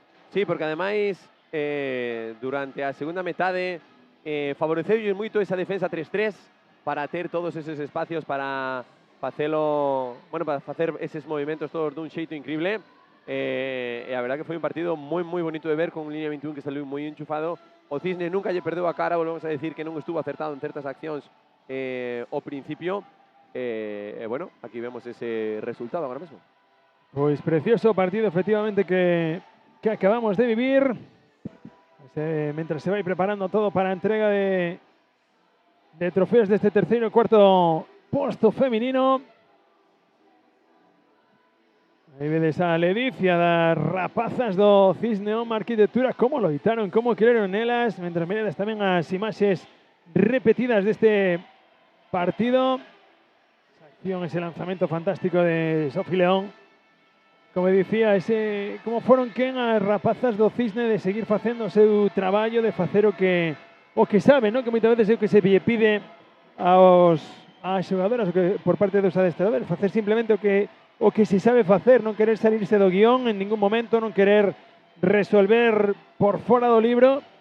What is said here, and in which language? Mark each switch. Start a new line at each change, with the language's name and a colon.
Galician: Sí, porque ademais durante a segunda metade favoreceulle moito esa defensa 3-3 para ter todos eses espacios para facelo, bueno, para facer eses movimentos todos dun xeito increíble. E a verdad que foi un partido moi bonito de ver, con un línea 21 que saliu moi enchufado. O Cisne nunca lle perdeu a cara, volvemos a decir que non estuvo acertado en certas accións ao principio. Bueno, aquí vemos ese resultado agora mesmo.
Spanish: Pues precioso partido, efectivamente, que acabamos de vivir. Mientras se va a ir preparando todo para la entrega de trofeos de este tercero y cuarto puesto femenino.
Galician: Ahí vedes a Ledicia das rapazas do Cisne Oma Arquitectura, como loitaron, como creeron elas, mientras mirades tamén as imaxes repetidas deste partido. Esa acción, ese lanzamento fantástico de Sofi León. Como dicía, como foron quen as rapazas do Cisne de seguir facendo o seu traballo, de facer o que sabe, ¿no? Que moitas veces é o que se lle pide ás xogadoras por parte dos adestradores, facer simplemente o que se sabe facer, non querer salirse do guión en ningún momento, non querer resolver por fora do libro.